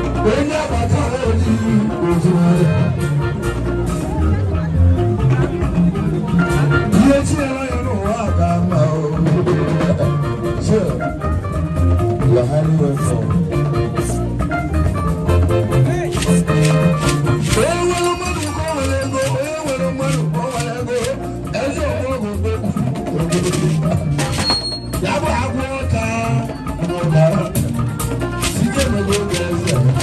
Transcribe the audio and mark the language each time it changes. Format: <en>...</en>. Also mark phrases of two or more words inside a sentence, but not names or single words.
<ig>onye agbata obi otu ihe tinyere ya n'ụwa a ga-ama o.</ig> <en>Sure. You are highly welcome.</en> <ig>Onye nwere mmadụ ka o nwere ego, onye nwere mmadụ ka o nwere ego, ezi ọgbọ bụ okwu. Ya bụ agwọ ọka, ọka, site n'oge oge eze.</ig>